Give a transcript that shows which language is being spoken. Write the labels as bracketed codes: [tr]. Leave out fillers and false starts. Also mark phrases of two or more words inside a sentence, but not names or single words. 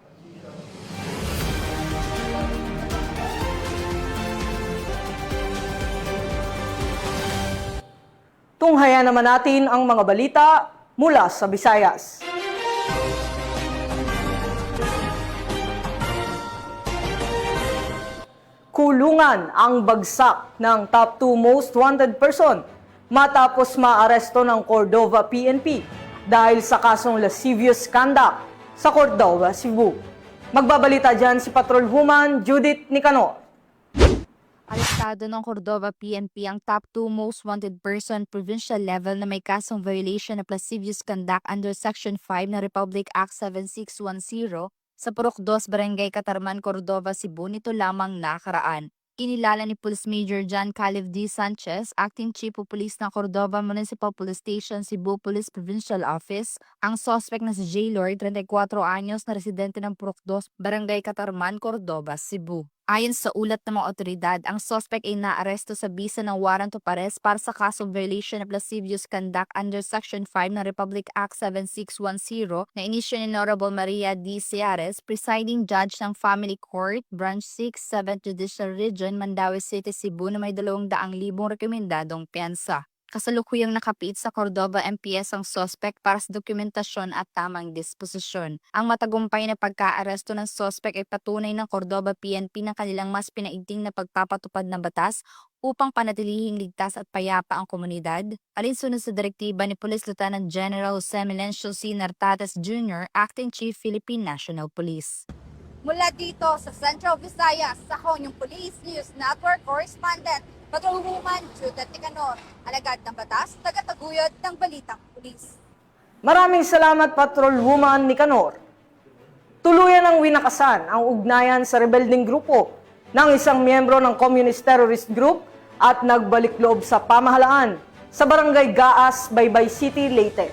[tl] Tunghayan naman natin ang mga balita mula sa Visayas. Kulungan ang bagsak ng [en] top 2 most wanted person [tl] matapos maaresto ng Cordova PNP dahil sa kasong [en] lascivious conduct [tl] sa Cordova, Cebu. Magbabalita dyan si Patrolwoman Judith Nicanor. Arestado ng Cordova PNP ang [en] top 2 most wanted person provincial level [tl] na may kasong [en] violation of lascivious conduct under Section 5 [tl] ng Republic Act 7610 sa Purok 2, Barangay Katarman, Cordova, Cebu nito lamang nakaraan. Kinilala ni Police Major John Caleb D. Sanchez, [en] Acting Chief of Police [tl] ng Cordova Municipal Police Station, Cebu Police Provincial Office, ang suspect na si J. Lord, 34 anyos na residente ng Purok 2, Barangay Katarman, Cordova, Cebu. Ayon sa ulat ng mga otoridad, ang suspect ay naaresto sa bisa ng [en] warrant of arrest [tl] para sa kasong [en] violation of lascivious conduct under Section 5 [tl] ng Republic Act 7610 na inisyo ni Honorable Maria D. Ciares, [en] presiding judge [tl] ng Family Court, Branch 6, 7th Judicial Region, Mandaue City, Cebu na may 200,000 rekomendadong piyansa. Kasalukuyang nakapiit sa Cordova MPS ang suspect para sa dokumentasyon at tamang disposisyon. Ang matagumpay na pagkaaresto ng suspect ay patunay ng Cordova PNP na kanilang mas pinaigting na pagpapatupad ng batas upang panatilihing ligtas at payapa ang komunidad, alinsunod sa direktiba ni Police Lieutenant General Jose Melencio C. Nartates Jr., [en] Acting Chief [tl] Philippine National Police. Mula dito sa Central Visayas, sa Honyong Police News Network Correspondent, Patrolwoman Judith Nicanor, alagad ng batas, tagataguyod ng Balitang Pulis. Maraming salamat, Patrolwoman Nicanor. Tuluyan ang winakasan ang ugnayan sa rebelding grupo ng isang miyembro ng Communist Terrorist Group at nagbalik loob sa pamahalaan sa Barangay Gaas, Baybay City, Leyte.